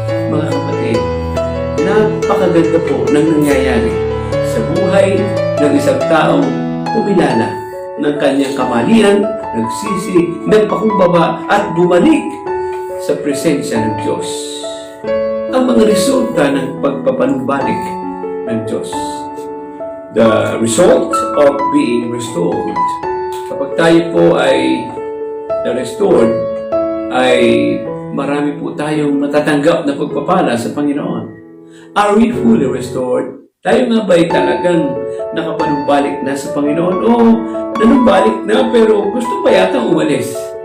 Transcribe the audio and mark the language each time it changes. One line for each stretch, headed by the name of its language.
Filipino: Mga kapatid, napakaganda po ng nangyayari sa buhay ng isang tao kumilala ng kanyang kamalian, nagsisi, nagpakumbaba at bumalik sa presensya ng Diyos. Ang mga resulta ng pagpapanumbalik ng Diyos.
English: The result of being restored.
Filipino: Kapag tayo po ay na-restored, ay marami po tayong natatanggap na pagpapala sa Panginoon.
English: Are we fully restored?
Filipino: Tayo nga ba'y talagang nakapanumbalik na sa Panginoon? O nanumbalik na pero gusto pa yata umalis?